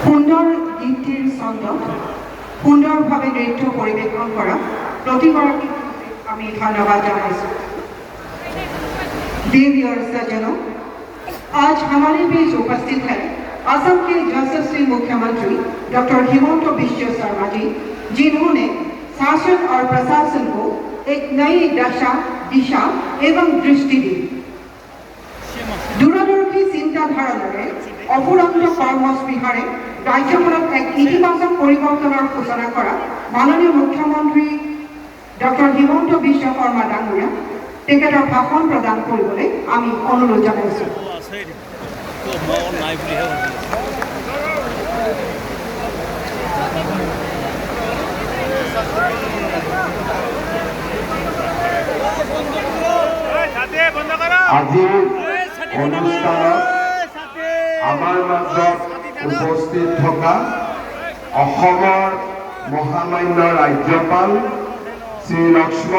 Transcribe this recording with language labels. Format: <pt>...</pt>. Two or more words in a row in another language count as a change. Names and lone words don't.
<as>সুন্দর গীতটির ছন্দ সুন্দরভাৱে নৃত্য পৰিৱেশন কৰা প্ৰতিগৰাকী আমি ধন্যবাদ জানাইছোঁ।</as> <hi>देवी और सज्जनों, आज हमारे बीच उपस्थित है असम के यशस्वी मुख्यमंत्री डॉक्टर हिमंत बिश्व शर्मा जी, जिन्होंने शासन और प्रशासन को एक नई दिशा एवं दृष्टि दी।</hi> <as>দূৰদৰ্শী চিন্তাধাৰাৰে अफुरন্ত কৰ্মস্পৃহাৰে ৰাজ্যখনত এক ইতিবাচক পৰিৱৰ্তনৰ সূচনা কৰা মাননীয় মুখ্যমন্ত্ৰী ডক্টৰ হিমন্ত বিশ্ব শৰ্মা ডাঙৰীয়া তেখেতৰ ভাষণ প্ৰদান কৰিবলৈ আমি অনুৰোধ জনাইছোঁ। আজিৰ অনুষ্ঠানত আমাৰ মাজত উপস্থিত থকা অসমৰ মহামান্য ৰাজ্যপাল শ্ৰী লক্ষ্মণ</as>